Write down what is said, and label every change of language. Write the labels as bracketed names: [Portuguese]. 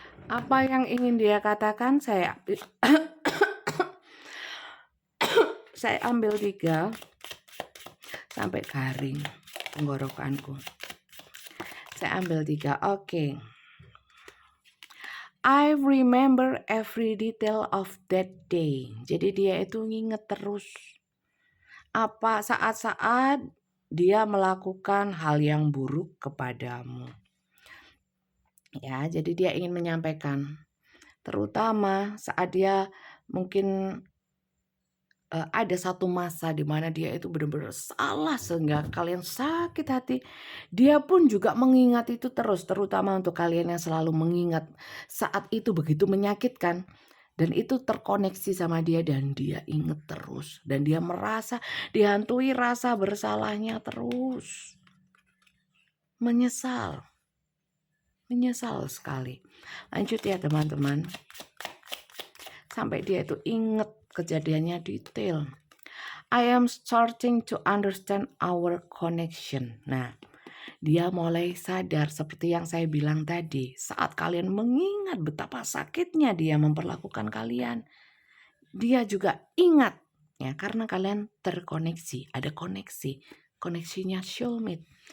[Indonesian] Apa yang ingin dia katakan saya ambil 3 sampai garing tenggorokanku. Saya ambil 3. Oke. [English] I remember every detail of that day. [Indonesian] Jadi dia itu nginget terus apa saat-saat dia melakukan hal yang buruk kepadamu. Ya, jadi dia ingin menyampaikan terutama saat dia mungkin ada satu masa di mana dia itu benar-benar salah sehingga kalian sakit hati. Dia pun juga mengingat itu terus, terutama untuk kalian yang selalu mengingat saat itu begitu menyakitkan. Dan itu terkoneksi sama dia dan dia ingat terus. Dan dia merasa dihantui rasa bersalahnya terus. Menyesal. Menyesal sekali. Lanjut ya teman-teman. Sampai dia itu ingat kejadiannya detail. [English] I am starting to understand our connection. [Indonesian] Nah, dia mulai sadar seperti yang saya bilang tadi, saat kalian mengingat betapa sakitnya dia memperlakukan kalian, dia juga ingat ya karena kalian terkoneksi, ada koneksinya soulmate.